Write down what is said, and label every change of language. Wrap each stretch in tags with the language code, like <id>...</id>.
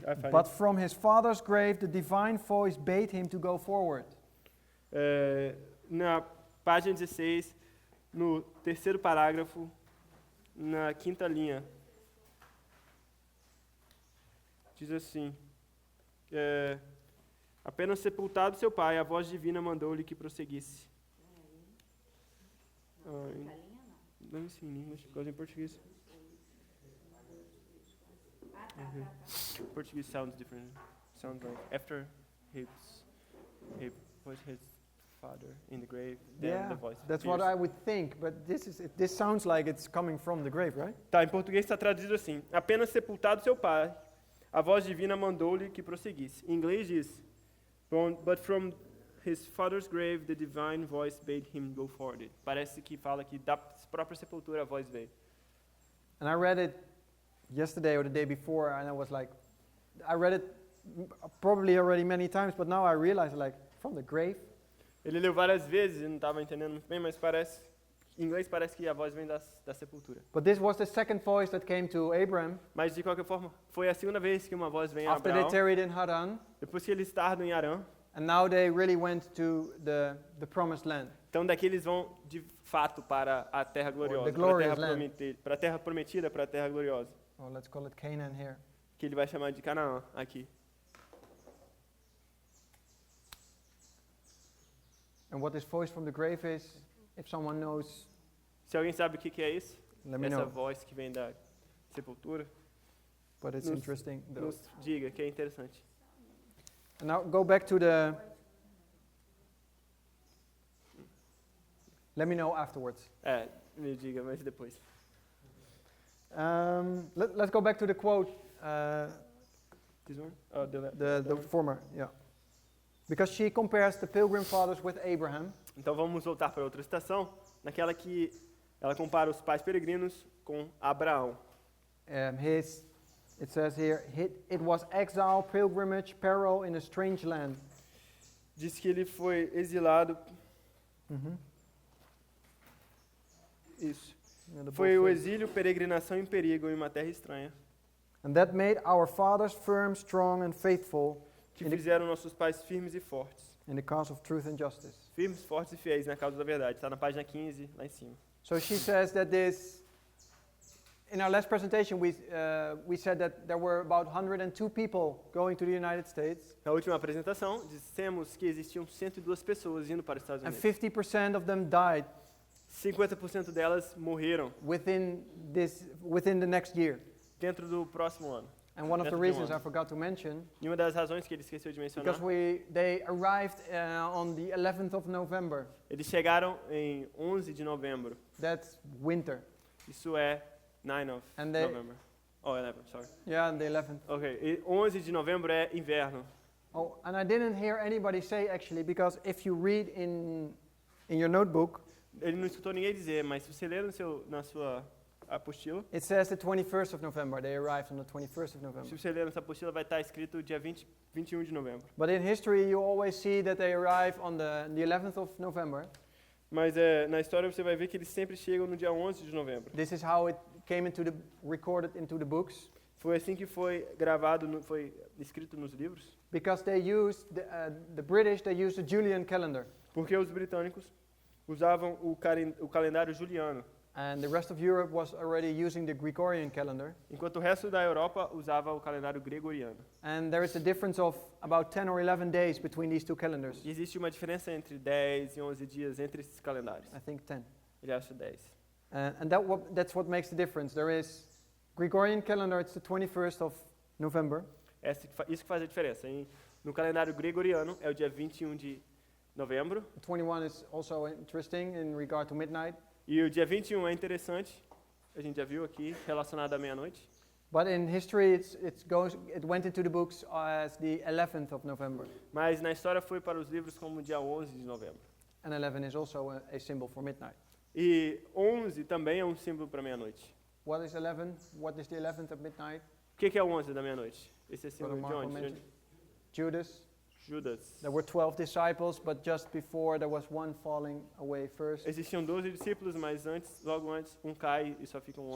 <en>But from his father's grave, the divine voice bade him to go forward.</en> <pt>Na página 16, no terceiro parágrafo, na quinta linha, diz assim: apenas sepultado seu pai, a voz divina mandou-lhe que prosseguisse.</pt> <en>Let me see in English, because in Portuguese. Portuguese sounds different. Sounds like after he put his father in the grave, then the voice. That's what I would think, but this sounds like it's coming from the grave, right?</en> <pt>Tá, em português está traduzido assim: apenas sepultado seu pai, a voz divina mandou-lhe que prosseguisse. Em inglês diz: but from his father's grave, the divine voice bade him go forward. Parece que fala que da própria sepultura a voz veio.</pt> <en>And I read it yesterday or the day before, and I was like, I read it probably already many times, but now I realize, like, from the grave.</en> <pt>Ele leu várias vezes e não estava entendendo muito bem, mas em inglês parece que a voz vem da sepultura.</pt> <en>But this was the second voice that came to Abraham.</en> <pt>Mas de qualquer forma, foi a segunda vez que uma voz vem a</pt> <en>After</en> <pt>Abraão.</pt> <en>they tarried in Haran.</en> <pt>Depois que eles tardam em Arã.</pt> <en>And now they really went to the promised land.</en> <pt>Então daqui eles vão de fato para a terra gloriosa, para a terra prometida, para a terra gloriosa.</pt> <en>Oh, let's call it Canaan here.</en> <pt>Que ele vai chamar de Canaã aqui.</pt> <en>And what this voice from the grave is, if someone knows.</en> <pt>Se alguém sabe o que é isso?</pt> <en>Let me</en> <pt>Essa</pt> <en>know.</en> <pt>voz que vem da sepultura.</pt> <en>But it's interesting.</en> <pt>Nos diga que é interessante.</pt> <en>And now go back to the. Let me know afterwards.</en> <pt>Me diga, mas depois.</pt> <en>Let's go back to the quote. This one? Oh, the former, yeah. Because she compares the Pilgrim Fathers with Abraham.</en> <pt>Então vamos voltar para outra citação, naquela que ela compara os pais peregrinos com Abraão.</pt> <en>It says here, it was exile, pilgrimage, peril in a strange land.</en> <pt>Diz que ele foi exilado. Isso. Foi o exílio, peregrinação em perigo em uma terra estranha.</pt> <en>And that made our fathers firm, strong and faithful.</en> <pt>Que fizeram nossos pais firmes e fortes.</pt> <en>In the cause of truth and justice.</en> <pt>Firmes, fortes e fiéis na causa da verdade. Está na página 15, lá em cima.</pt> <en>So she says that this. In our last presentation, we said that there were about 102 people going to the United States,</en> <pt>Na última apresentação, dissemos que existiam 102 pessoas indo para os Estados</pt> <en>and</en> <pt>Unidos.</pt> <en>50% of them died</en> <pt>50% delas morreram</pt> <en>within the next year.</en> <pt>dentro do próximo ano.</pt> <en>And one of the</en> <pt>Dentro de</pt> <en>reasons I</en> <pt>ano.</pt> <en>forgot to mention,</en> <pt>E uma das razões que ele esqueceu de mencionar,</pt> <en>because they arrived on the 11th of November.</en> <pt>eles chegaram em 11 de novembro.</pt> <en>That's winter.</en> <pt>Isso é 9 of</pt> <en>And they- November. Oh, 11, sorry. Yeah, the 11th.</en> <pt>Ok, e 11 de novembro é inverno.</pt> <en>Oh, and I didn't hear anybody say actually, because if you read in your notebook,</en> <pt>Ele não escutou ninguém dizer, mas se você ler na sua apostila,</pt> <en>it says the 21st of November. They arrived on the 21st of November.</en> <pt>se você ler nessa apostila vai estar escrito dia 21 de novembro.</pt> <en>But in history, you always see that they arrive on the 11th of November.</en> <pt>Mas na história você vai ver que eles sempre chegam no dia 11 de novembro.</pt> <en>This is how it came recorded into the books,</en> <pt>Foi assim que foi gravado, foi escrito nos livros,</pt> <en>because they used the British. They used the Julian calendar,</en> <pt>porque os britânicos usavam o calendário juliano,</pt> <en>and the rest of Europe was already using the Gregorian calendar.</en> <pt>enquanto o resto da Europa usava o calendário gregoriano.</pt> <en>And there is a difference of about 10 or 11 days between these two calendars.</en> <pt>E existe uma diferença entre 10 e 11 dias entre esses calendários.</pt> <en>I think 10.</en> <pt>Ele acha 10.</pt> <en>And that's what makes the difference. There is Gregorian calendar. It's the 21st of November.</en> <pt>Isso que faz a diferença. No calendário gregoriano é o dia 21 de novembro.</pt> <en>The 21 is also interesting in regard to midnight.</en> <pt>E o dia 21 é interessante, a gente já viu aqui, relacionado à meia-noite.</pt> <en>But in history, it went into the books as the 11th of November.</en> <pt>Mas na história foi para os livros como dia 11 de novembro.</pt> <en>And 11 is also a symbol for midnight.</en> <pt>E 11 também é um símbolo para meia-noite.</pt> <en>What is 11? What is the 11th of midnight?</en> <pt>O que é o 11 da meia-noite? Esse é</pt> <en>Brother</en> <pt>símbolo de</pt> <en>Marco</en> <pt>onde?</pt> <en>mentioned. Judas. Judas. There were 12 disciples, but just before there was one falling away first.</en> <pt>Existiam 12 discípulos, mas logo antes, um cai e só ficam</pt>